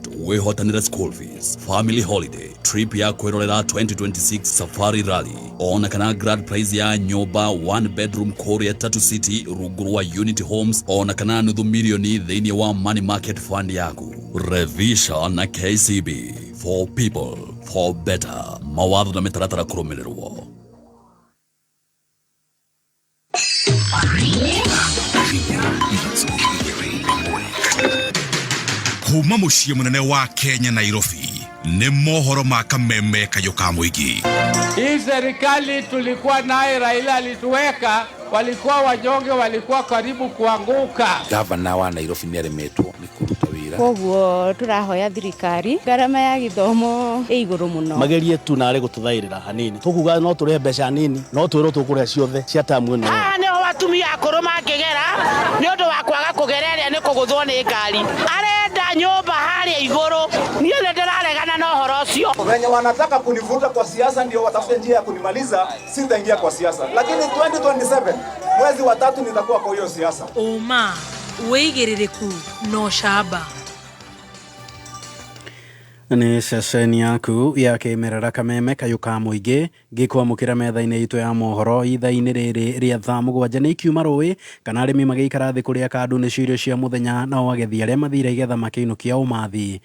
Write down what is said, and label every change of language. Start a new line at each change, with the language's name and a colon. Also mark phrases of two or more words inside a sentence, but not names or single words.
Kikuyu: Wĩhotanĩre
English: school fees, family holiday,
Kikuyu: trip ya kwĩrorera 2026 Safari Rally. Ona kana
English: grand prize
Kikuyu: ya nyumba 1 bedroom Korea Tattoo City rungu rwa Unity Homes. Ona kana nuthu milioni thĩinĩ wa
English: money market fund
Kikuyu: yaku. Revision na KCB.
English: For people, for better.
Kikuyu: Mawatho na mĩtaratara kũrũmĩrĩrwo. Kuma mũciĩ mũnene wa Kenya Nairobi nĩ mohoro ma kameme kayo ka mũingĩ.
Swahili: Hii serikali tulikuwa naye Raila alituweka, walikuwa wanyonge, walikuwa karibu kuanguka.
Kikuyu: Gavana wa Nairobi nĩ aremetwo nĩ kũruta wĩra. Koguo turahoya thirikari ngarama ya githomo igũrũ mũno. Magerie tu narĩ gũtũthaĩrĩra hanini. Tukuga no tũrĩhe mbeca nini, no twĩrwo tũkũrĩa ciothe cia tamu ĩno. Nĩho atumia akũrũ mangĩgera nĩ ũndũ wa kwaga kũgereria nĩ kũgũthwo nĩ ngari. Arenda nyũmba harĩa igũrũ. Niĩ nĩ ndĩraregana na ũhoro ũcio.
Swahili: Wenye wanataka kunivuta kwa siasa ndio watafute njia ya kunimaliza, sitaingia kwa siasa. Lakini 2027 mwezi wa 3 nitakuwa kwa hiyo siasa.
Kikuyu: Uma wĩigĩrĩrĩku no shamba. Nĩ ceceni yaku ya kĩmerera kameme kayo ka mũingĩ ngĩkwamũkĩra metha-inĩ itũ ya mohoro ithaa-inĩ rĩrĩ rĩa thaa 7 nĩ ikiuma rũĩ kana arĩmi magĩikara thĩ kũrĩa kandu nĩ cirio cia mũthenya nao agethi arĩa mathire igetha makĩinũkia ũmathi.